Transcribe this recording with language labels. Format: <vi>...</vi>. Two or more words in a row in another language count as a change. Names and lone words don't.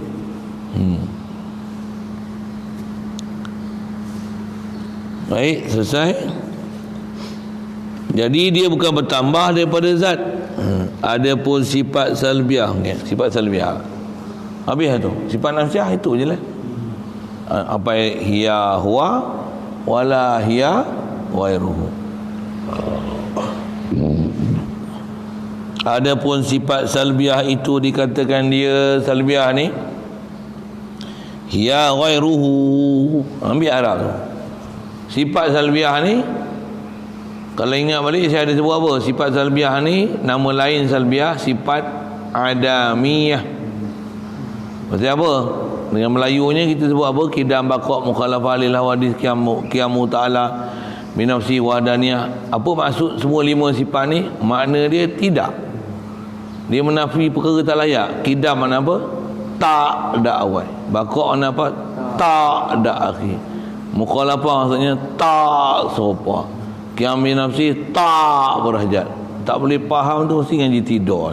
<ms>Baik, selesai. Jadi dia bukan bertambah daripada zat. Ada pun sifat salbiah. Sifat salbiah habis tu. Sifat nafsiah itu je lah.</ms> <ar>Apa هي هو ولا هي غيره.</ar> <ms>Adapun sifat salbiah itu dikatakan dia salbiah ni</ms> <ar>هي غيره.</ar> <ms>Ambil Arab tu. Sifat salbiah ni, kalau ingat balik saya ada sebut apa? Sifat salbiah ni nama lain salbiah sifat adamiyah. Maksudnya apa? Dengan Melayunya kita sebut apa?</ms> <ar>قدم، بقاء، مخالفة للحوادث، قيامه تعالى بنفسه، وحدانية.</ar> <ms>Apa maksud semua 5 sifat ni? Makna dia tidak. Dia menafi perkara tak layak. Kidam makna apa? Tak ada awal. Baqaq makna apa? Tak ada akhir. Mukhalafah maksudnya tak serupa.</ms> <ar>قيام بنفسه</ar> <ms>tak berhajat. Tak boleh faham tu mesti ngaji tidur.</ms>